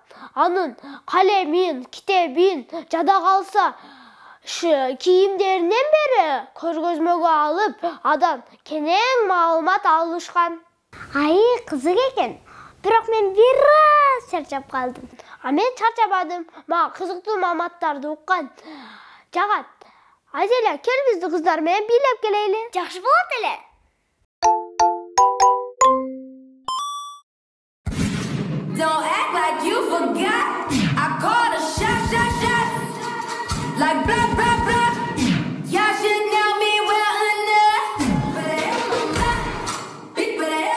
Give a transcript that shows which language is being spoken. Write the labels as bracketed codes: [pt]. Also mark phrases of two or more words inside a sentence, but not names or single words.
[ky] Анын калемин, китебин, жада калса кийимдеринен бери көргөзмөгө алып, адан кенен маалымат алышкан. Кызык экен. Бирок мен бир аз чарчап калдым. Мен чарчабадым. Мага кызыктуу маалыматтарды уккан жагат. Азеле, кел бизди кыздар менен бийлеп келели. Жакшы болот эле. [en] Don't act like you forgot. I called a shot. Like blah, blah, blah. Y'all should know me well enough. Big